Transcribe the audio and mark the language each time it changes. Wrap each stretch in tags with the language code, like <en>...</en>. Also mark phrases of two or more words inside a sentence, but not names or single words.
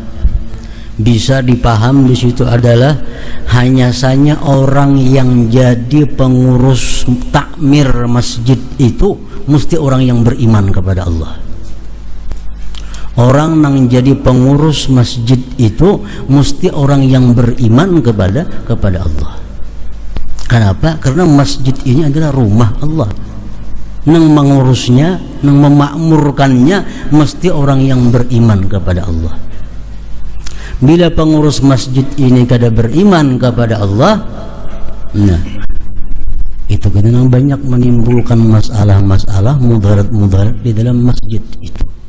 <id>Bisa dipaham di situ adalah hanya saja orang yang jadi pengurus takmir masjid itu mesti orang yang beriman kepada Allah. Orang yang jadi pengurus masjid itu mesti orang yang beriman kepada Allah. Kenapa? Karena masjid ini adalah rumah Allah. Nang mengurusnya, nang memakmurkannya mesti orang yang beriman kepada Allah. Bila pengurus masjid ini kada beriman kepada Allah, nah itu kadang banyak menimbulkan masalah-masalah mudarat di dalam masjid itu.</id>